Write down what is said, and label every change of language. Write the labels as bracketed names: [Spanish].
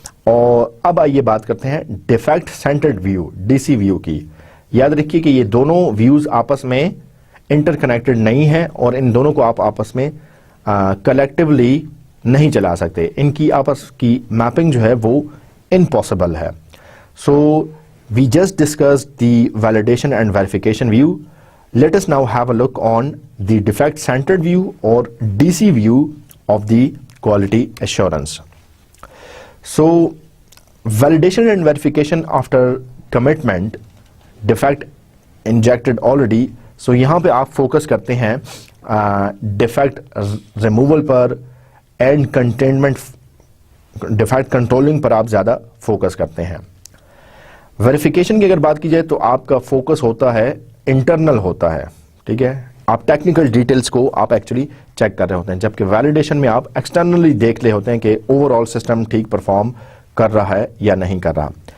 [Urdu] اور اب آئیے بات کرتے ہیں defect centred view D C view کی. یاد رکھیے کہ یہ دونوں ویوز آپس میں انٹر کنیکٹڈ نہیں ہیں اور ان دونوں کو آپ آپس میں کلیکٹیولی نہیں چلا سکتے, ان کی آپس کی میپنگ جو ہے وہ امپاسبل ہے. [English] So we just discuss the validation and verification view. Let us now have a look on the defect centered view or DC view of the quality assurance. So validation and verification after commitment, defect injected already. [Urdu] So یہاں پہ آپ focus کرتے ہیں defect removal per [English] and containment defect controlling [Urdu] پر آپ زیادہ focus کرتے ہیں. Verification کی اگر بات کی جائے تو آپ کا فوکس ہوتا ہے انٹرنل ہوتا ہے, ٹھیک ہے, آپ ٹیکنیکل ڈیٹیلز کو آپ ایکچولی چیک کر رہے ہوتے ہیں, جبکہ ویلیڈیشن میں آپ ایکسٹرنلی دیکھ رہے ہوتے ہیں کہ اوور آل سسٹم ٹھیک پرفارم کر رہا ہے یا نہیں کر رہا.